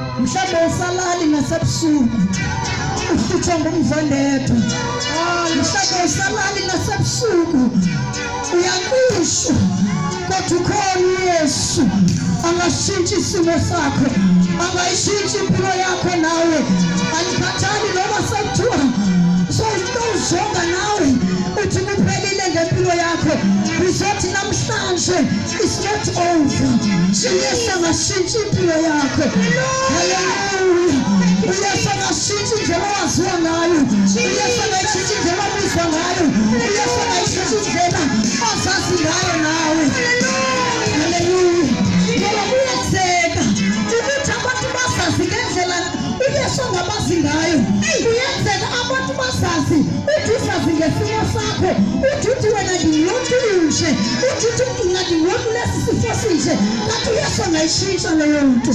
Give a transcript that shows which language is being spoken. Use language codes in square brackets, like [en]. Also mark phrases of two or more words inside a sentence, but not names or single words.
[zu] mhlawumbe usalali nasebusuku uhlutshwa ngumvondetho, mhlawumbe usalali nasebusuku uyaqishwa, kodwa ukhona uYesu angashintshi isimo sakho, angayishintshi impilo yakho nawe. Alikhathali noma sekuthiwa sowujonga nawe uthi kuphelile ngempilo yakho, uzothi namhlanje [en] it's not over. [zu] uYesu angashintshi impilo yakho. Haleluya. uYesu angashintshi indlela owaziwa ngayo, uYesu angashintshi indlela obizwa ngayo, uYesu angashintshi indlela ozazi ngayo nawe. Haleluya. Ngoba kuyenzeka ukuthi abantu basazi ngendlela uYesu angabazi ngayo. Kuyenzeka abantu basazi uthi usazi ngesimo sakho, uthi wena ndiyonto inje, uthi ngiyonto lesi sifo sinje, kanti uYesu angayishintsha leyo nto.